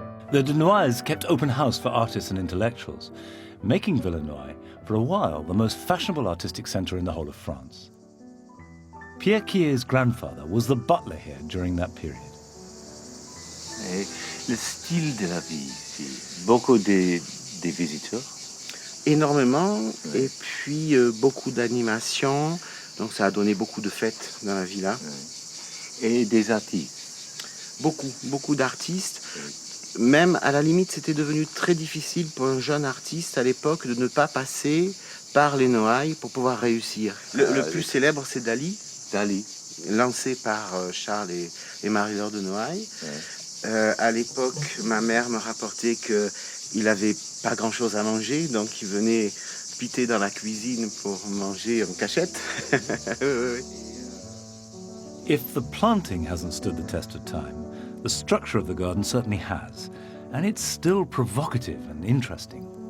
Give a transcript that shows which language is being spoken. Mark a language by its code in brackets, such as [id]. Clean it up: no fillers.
[en] The de Noailles kept open house for artists and intellectuals, making Villa Noailles, for a while, the most fashionable artistic centre in the whole of France. Pierre Quillet's grandfather was the butler here during that period. [fr] Et le style de la vie ici, beaucoup des visiteurs. énormément. Et puis beaucoup d'animations. Donc ça a donné beaucoup de fêtes dans la villa. Et des artistes. Beaucoup d'artistes. Même à la limite, c'était devenu très difficile pour un jeune artiste à l'époque de ne pas passer par les Noailles pour pouvoir réussir. Le plus célèbre, c'est Dali. Lancé par Charles et Marie-Laure de Noailles. À l'époque, ma mère me rapportait qu'il n'avait pas grand-chose à manger, donc il venait piter dans la cuisine pour manger en cachette. [en] If the planting hasn't stood the test of time, the structure of the garden certainly has, and it's still provocative and interesting.